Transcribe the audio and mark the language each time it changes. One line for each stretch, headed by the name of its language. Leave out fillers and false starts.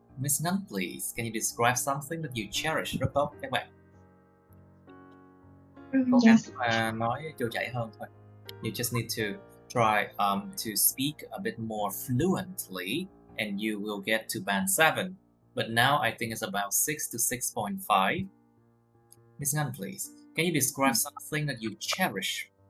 English: Miss Ngân, please, can you describe something that you cherish?
Vietnamese: Rất tốt các bạn. Cố gắng nói trôi chảy hơn thôi.
English: You just need to try to speak a bit more fluently, and you will get to band 7. But now I think it's about 6 to 6.5. Miss Ngân, please, can you describe something that you cherish?